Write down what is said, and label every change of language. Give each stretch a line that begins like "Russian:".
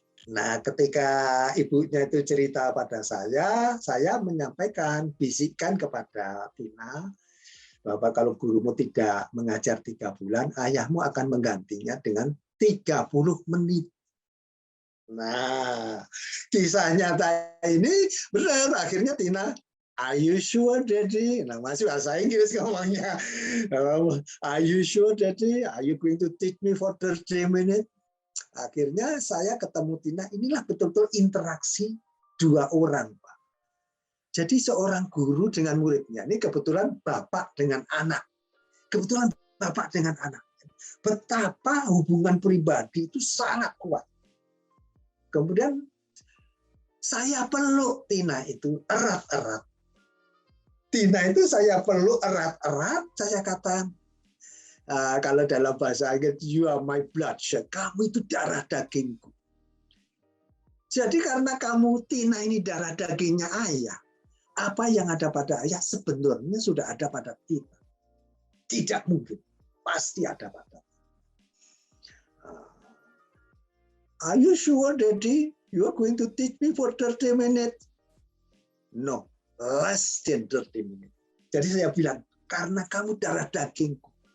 Indonesian: Nah, ketika ibunya itu cerita pada saya menyampaikan, bisikkan kepada Tina, bahwa kalau gurumu tidak mengajar 3 bulan, ayahmu akan menggantinya dengan 30 menit. Nah, kisah nyata ini benar. Akhirnya Tina,
English: are you sure, Daddy?
Indonesian: Nah, masih bahasa Inggris ngomongnya.
English: Are you sure, Daddy? Are you going to teach me for 30 minutes?
Indonesian: Akhirnya saya ketemu Tina, inilah betul-betul interaksi dua orang, Pak. Jadi seorang guru dengan muridnya, ini kebetulan bapak dengan anak. Kebetulan bapak dengan anak. Betapa hubungan pribadi itu sangat kuat. Kemudian saya peluk Tina itu erat-erat. Tina itu saya peluk erat-erat, saya katakan, kalau dalam bahasa Inggris,
English: you are my bloodshed,
Indonesian: kamu itu darah dagingku. Jadi karena kamu, Tina ini darah dagingnya ayah, apa yang ada pada ayah sebenarnya sudah ada pada Tina. Tidak mungkin, pasti ada pada.
English: Are you sure, Daddy? You are going to teach me for 30 minutes? No, less than 30 minutes.
Indonesian: Jadi saya bilang, karena kamu darah dagingku.